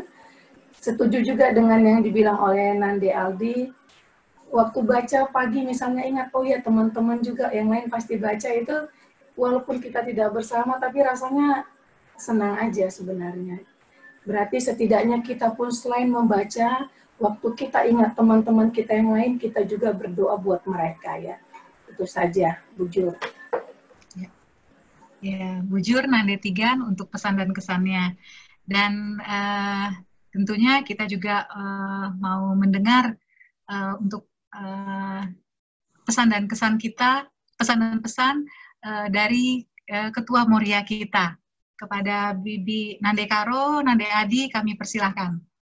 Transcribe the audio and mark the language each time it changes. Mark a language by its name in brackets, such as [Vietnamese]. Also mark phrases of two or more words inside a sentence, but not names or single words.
[Indonesian] Setuju juga dengan yang dibilang oleh Nande Aldi, waktu baca pagi misalnya ingat, oh ya teman-teman juga yang lain pasti baca itu, walaupun kita tidak bersama, tapi rasanya senang aja sebenarnya. Berarti setidaknya kita pun selain membaca, waktu kita ingat teman-teman kita yang lain, kita juga berdoa buat mereka ya. Itu saja, bujur. Ya, bujur Nande Tigan untuk pesan dan kesannya. Dan tentunya kita juga mau mendengar untuk pesan dan kesan kita, pesan dan pesan dari Ketua Moria kita. Kepada Bibi Nande Karo, Nande Adi, kami persilahkan.